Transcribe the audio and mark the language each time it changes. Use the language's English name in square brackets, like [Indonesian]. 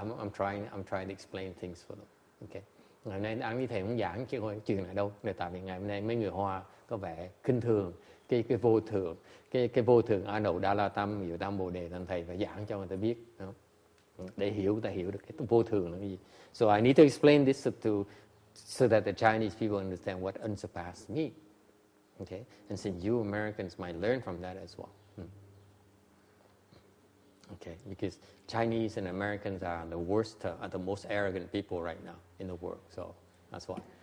[English] I'm trying to explain things for them. Okay. [Vietnamese] Ngày nay anh với thầy cũng giảng chuyện này đâu. Tại vì ngày hôm nay mấy người Hoa có vẻ khinh thường cái vô thường, cái vô thường A Nậu Đa La Tâm, Diệu Tam Bồ Đề, thành thầy phải giảng cho người ta biết, để ta hiểu được cái vô thường là cái gì. [English] So I need to explain this so that the Chinese people understand what unsurpassed mean. Okay, and since you Americans might learn from that as well. Okay. Okay, because Chinese and Americans are the worst, are the most arrogant people right now in the world. So that's why.